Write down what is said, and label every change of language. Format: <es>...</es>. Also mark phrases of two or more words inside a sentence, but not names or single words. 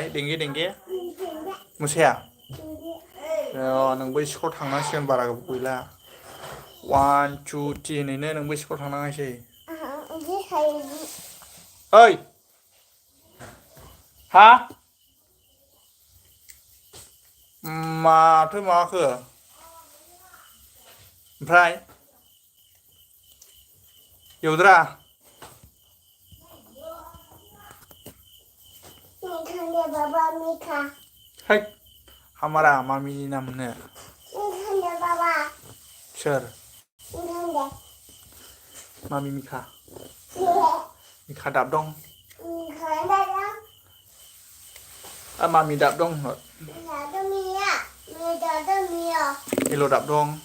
<brx>टेंगे मोसाया नोंबो स्कुल थांनांसिगोन बारा गोबाव गैला 1 2 3 होनैनो नोंबो स्कुल थांनांसै ओइ हा माथो माखो ओमफ्राय एवद्रा</brx> <hi>बाबा मिठा है हमारा</hi> <brx>मामिनि नाम होनो बाबा सोर मामि मिखा मिखा दाब दं मामि दाब दं हेल' दाब दं</brx>